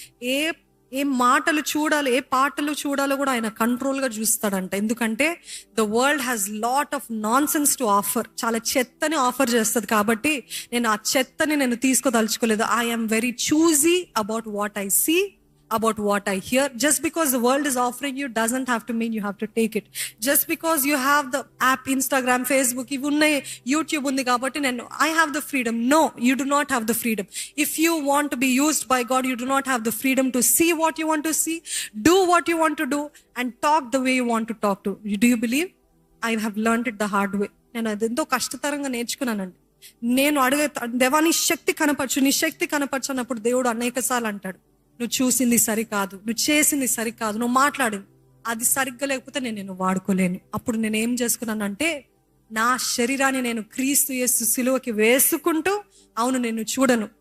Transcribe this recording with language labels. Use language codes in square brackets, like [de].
[te] ఏ మాటలు చూడాలి, ఏ పాటలు చూడాలో కూడా ఆయన కంట్రోల్గా చూస్తాడంట. [en] ఎందుకంటే the world has lot of nonsense to offer. [te] చాలా చెత్తని ఆఫర్ చేస్తుంది. కాబట్టి నేను ఆ చెత్తని నేను తీసుకోదలుచుకోలేదు. [en] I am very choosy about what I see, about what I hear. Just because the world is offering you doesn't have to mean you have to take it. Just because you have the app, Instagram, Facebook, even YouTube [te] undi kabatti [en] I have the freedom. No, you do not have the freedom. If you want to be used by God, you do not have the freedom to see what you want to see, do what you want to do, and talk the way you want to talk to. Do you believe? I have learned it the hard way. [te] నేను అదెంతో కష్టతరంగా నేర్చుకున్నానండి. నేను అడిగే, దేవా నీ శక్తి కనపరచు, నీ శక్తి కనపరచు అన్నప్పుడు దేవుడు అనేక సార్లు అంటాడు, నువ్వు చూసింది సరికాదు, నువ్వు చేసింది సరికాదు, నువ్వు మాట్లాడింది అది సరిగ్గా లేకపోతే నేను నిన్ను వాడుకోలేను. అప్పుడు నేను ఏం చేసుకున్నానంటే, నా శరీరాన్ని నేను క్రీస్తు యేసు సిలువకి వేసుకుంటూ, అవును నేను చూడను.